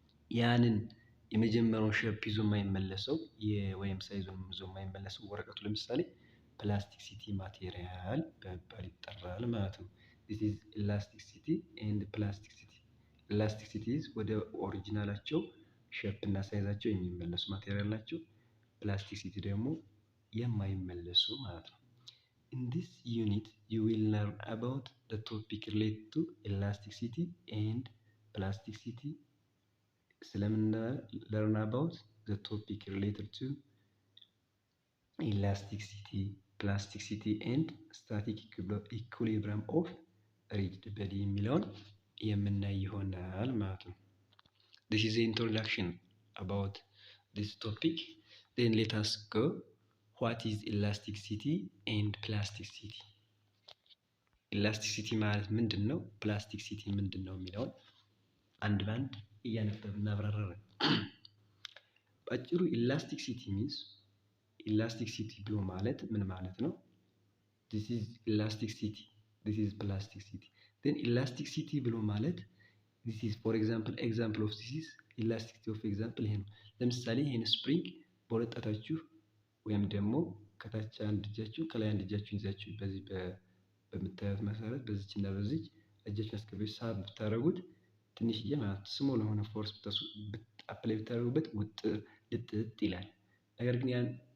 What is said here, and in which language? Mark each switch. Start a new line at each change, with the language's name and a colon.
Amharic: ያንን የመጀመሪያውን ሼፕ ይዞ የማይመለሰው ወይም ሳይዙን ይዞ የማይመለሰው ወረቀቱ ለምሳሌ ፕላስቲክሲቲ ማቴሪያል በመባል ይጠራል ማለት ነው።
English: this is elasticity and plasticity elasticity
Amharic: ወደ ኦሪጂናላቸው ሼፕ እና ሳይዛቸው የሚመለሱ ማቴሪያል ናቸው። ፕላስቲክሲቲ ደግሞ የማይመለሱ ማለት ነው።
English: In this unit you will learn about the topic related to elasticity and plasticity.
Amharic: ስለምን
English: learn about the topic related to elasticity, plasticity and static equilibrium of rigid body
Amharic: የሚለውን የምናይ ይሆናል ማለት ነው።
English: This is the introduction about this topic. Then let us go. What is elasticity and plasticity?
Amharic: Elasticity ማለት ምንድን ነው? ፕላስቲክሲቲ ምንድን ነው የሚለውን አንድ ባንድ እያነበብን እናብራራለን። በአጭሩ
English: elasticity means elasticity
Amharic: ብሎ ማለት ምን ማለት ነው?
English: This is elasticity, this is plasticity. Then elasticity
Amharic: ብሎ ማለት
English: this is for example of this is elasticity of example
Amharic: ይሄ ነው። ለምሳሌ ይሄን ስፕሪንግ በሁለት ጣታችሁ ወይም ደግሞ ከታች አንድ እጃችሁ ከላይ አንድ እጃችሁ ይዛችሁ በዚህ በምታዩት መሰረት በዚች እና በዚች እጃችሁን አስገብታችሁ ሳብ ብታረጉት ትንሽዬ ማለት ስሞል የሆነ ፎርስ አፕላይ ብታደርጉበት ልጥጥ ይላል። ነገር ግን ያን